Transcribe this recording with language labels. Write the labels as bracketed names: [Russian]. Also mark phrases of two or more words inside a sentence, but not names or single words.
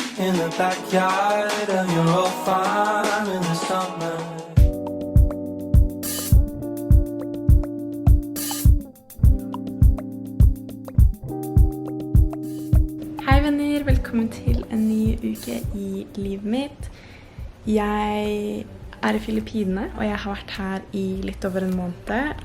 [English] in the backyard of your old farm in the summer. [Norwegian] Hei venner, velkommen til en ny uke i livet mitt. Jeg er i Filippinene, og jeg har vært her i litt over en måned.